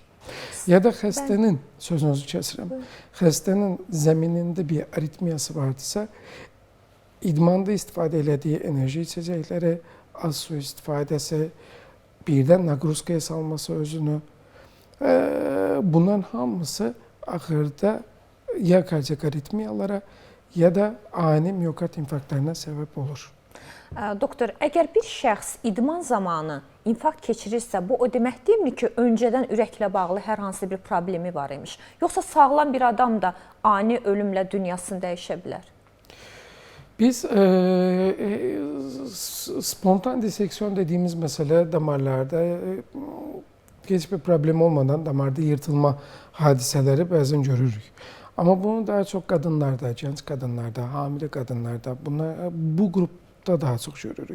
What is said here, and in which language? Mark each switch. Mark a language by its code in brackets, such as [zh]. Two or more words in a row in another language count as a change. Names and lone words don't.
[az] Ya da xəstənin, sözünüzü kəsirəm, xəstənin zəminində bir aritmiyası vardısa, idmanda istifadə elədiyi enerji içəcəkləri, az su istifadəsi, birdən naqruzkaya salması özünü, bunların hamısı axırda ya kardiyak aritmiyalara ya da ani miyokard infarktlarına səbəb olur. Doktor, əgər bir şəxs idman zamanı infarkt keçirirsə, bu o demək deyilmi ki, öncədən ürəklə bağlı hər hansı bir problemi var imiş? Yoxsa sağlam bir adam da ani ölümlə dünyasını dəyişə bilər? [tr] Biz spontan diseksiyon dediğimiz mesele damarlarda hiçbir problem olmadan damarda yırtılma hadiseleri bazen görürük. Ama bunu daha çok kadınlarda, genç kadınlarda, hamile kadınlarda, bu grupta daha çok görürük.